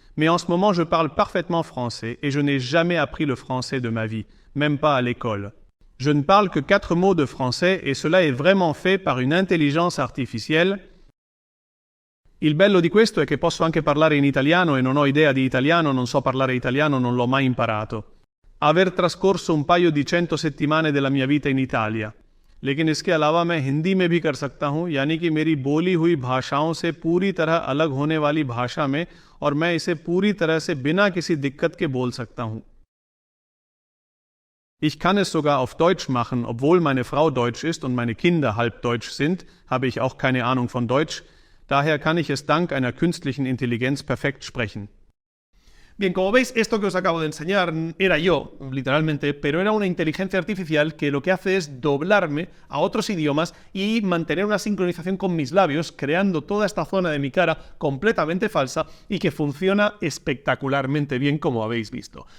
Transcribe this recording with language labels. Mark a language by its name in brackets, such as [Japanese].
[French] Mais en ce moment, je parle parfaitement français et je n'ai jamais appris le français de ma vie, même pas à l'école. Je ne parle que 4 mots de français et cela è vraiment fait par une intelligence artificielle. [Italian] Il bello di questo è che posso anche parlare in italiano e non ho idea di italiano, non so parlare italiano, non l'ho mai imparato. Aver trascorso un paio di 100 settimane della mia vita in Italia. [Hindi] लेकिन इसके अलावा मैं हिंदी में भी कर सकता हूँ, यानी कि मेरी बोली हुई भाषाओं से पूरी तरह अलग होने वाली भाषा में, और मैं इसे पूरी तरह से बिना किसी दिक्कत के बोल सकता हूँ. [German] Ich kann es sogar auf Deutsch machen, obwohl meine Frau Deutsch ist und meine Kinder halb Deutsch sind, habe ich auch keine Ahnung von Deutsch. Daher kann ich es dank einer künstlichen Intelligenz perfekt sprechen. [Spanish] Bien, como veis, esto que os acabo de enseñar era yo, literalmente, pero era una inteligencia artificial que lo que hace es doblarme a otros idiomas y mantener una sincronización con mis labios, creando toda esta zona de mi cara completamente falsa y que funciona espectacularmente bien, como habéis visto.